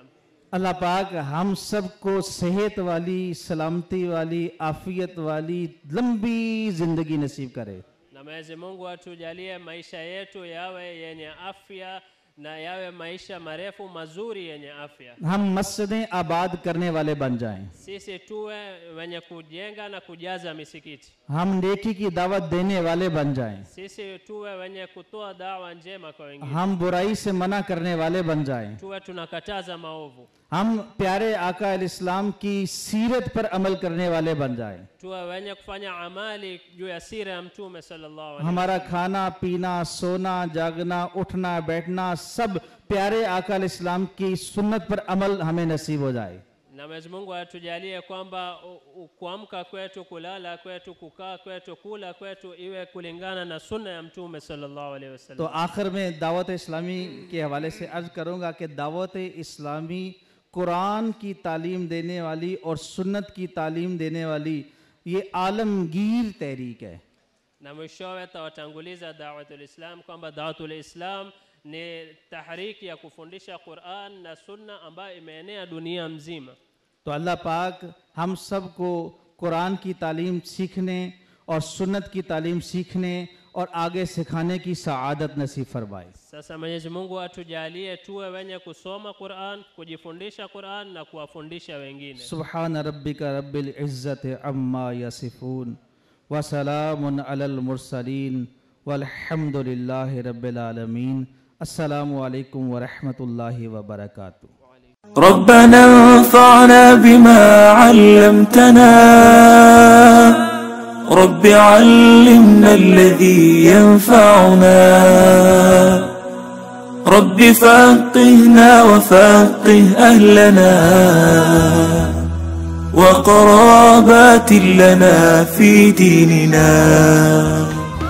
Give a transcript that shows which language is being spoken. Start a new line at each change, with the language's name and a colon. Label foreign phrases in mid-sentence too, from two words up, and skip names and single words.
Urdu: اللہ پاک ہم سب کو صحت والی، سلامتی والی، عافیت والی لمبی زندگی نصیب کرے.
Swahili: Na Mwenyezi Mungu atujalie maisha yetu yawe yenye afya na yawe maisha marefu mazuri yenye afya.
Urdu: ہم مسجدیں آباد کرنے والے بن جائیں,
Swahili: Sisi tuwe wenye kujenga na kujaza misikiti.
Urdu: ہم نیکی کی دعوت دینے والے بن جائیں,
Swahili: Sisi tuwe wenye kutoa dawa njema kwa wengine.
Urdu: ہم برائی سے منع کرنے والے بن جائیں,
Swahili: Tuwe tunakataza maovu.
Urdu: ہم پیارے آقا اسلام کی سیرت پر عمل کرنے والے بن جائیں,
Swahili: Tuwe wenye kufanya amali juu ya sira ya Mtume
Arabic: صلى الله عليه
Urdu: ہمارا کھانا پینا سونا جاگنا اٹھنا بیٹھنا سب پیارے آقا اسلام کی سنت پر عمل ہمیں نصیب ہو جائے.
Swahili: na Mwenyezi Mungu atujalie kwamba kuamka kwetu, kulala kwetu, kukaa kwetu, kula kwetu iwe kulingana na sunna ya Mtume
Arabic: صلى الله عليه وسلم.
Urdu: تو آخر میں دعوت اسلامی کے حوالے سے عرض کروں گا کہ دعوت اسلامی قرآن کی تعلیم دینے والی اور سنت کی تعلیم دینے والی یہ عالمگیر تحریک ہے.
Swahili: Na mwishowe tawatanguliza Da'watul Islam kwamba Da'watul Islam ni tahriki ya kufundisha Qur'an na Sunna ambayo imeenea dunia mzima.
Urdu: تو اللہ پاک ہم سب کو قرآن کی تعلیم سیکھنے اور سنت کی تعلیم سیکھنے اور آگے سکھانے کی سعادت نصیب فرمائے.
Swahili: Sasa Mwenyezi Mungu atujalie tuwe wenye kusoma Qur'an, kujifundisha Qur'an na kuwafundisha wengine.
Arabic: سبحان ربك رب العزة عما يصفون وسلام على المرسلين والحمد لله رب العالمين. السلام عليكم ورحمة الله وبركاته. ربنا انفعنا بما علمتنا رب علمنا الذي ينفعنا رب فقهنا وفقه أهلنا وقرابات لنا في ديننا